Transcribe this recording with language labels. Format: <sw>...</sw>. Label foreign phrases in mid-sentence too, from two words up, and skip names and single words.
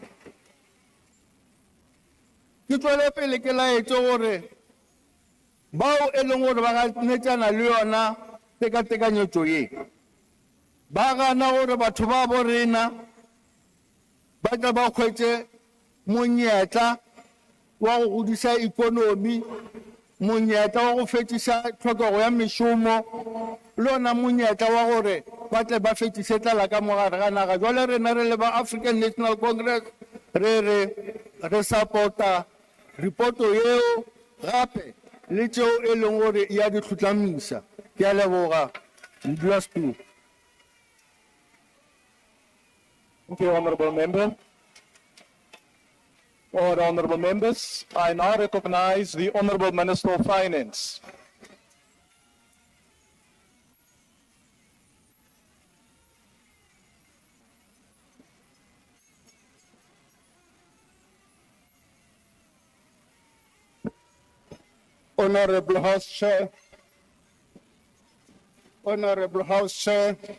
<nso>Ke tswele pele ke laetse gore bao e leng gore ba ganetšana le yona tekatekanyetšo ye ba gana gore batho ba borena ba tla ba hwetše monyetla wa go godisa ikonomi, monyetla wa go fetiša tlhokego ya mešomo, le ona monyetla wa gore ba tle ba fetiše tlala ka mogare ga naga. Jwale rena re le ba African National Congress re supporta ripoto yeo gape le tšeo e leng gore ya di tlhotlamisa. Ke a leboga modulasetulo.</nso> <en>Thank you, Honorable Member. All the honorable members, I now recognize the Honorable Minister of Finance. Honorable House Chair, Honorable House Chair,</en>